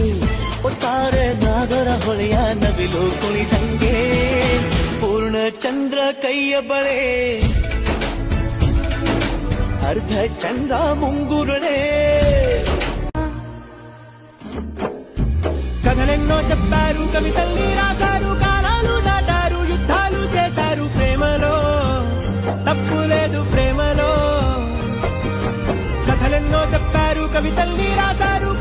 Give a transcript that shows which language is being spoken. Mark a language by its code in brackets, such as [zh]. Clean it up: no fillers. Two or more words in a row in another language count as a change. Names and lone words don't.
[kn] ಒಟ್ಟಾರೆ ನಾಗರ ಹೊಳೆಯ ನವಿಲು ಕುಣಿದಂಗೆ ಪೂರ್ಣ ಚಂದ್ರ ಕೈಯ ಬಳೆ ಅರ್ಧ ಚಂದ್ರ ಮುಂಗುರುಳೆ [te] కథలెన్నో చెప్పారు కవితల్ని రాశారు కాలాలు దాటారు యుద్ధాలు చేశారు ప్రేమలో తప్పు లేదు ప్రేమలో కథలెన్నో చెప్పారు కవితల్ని రాశారు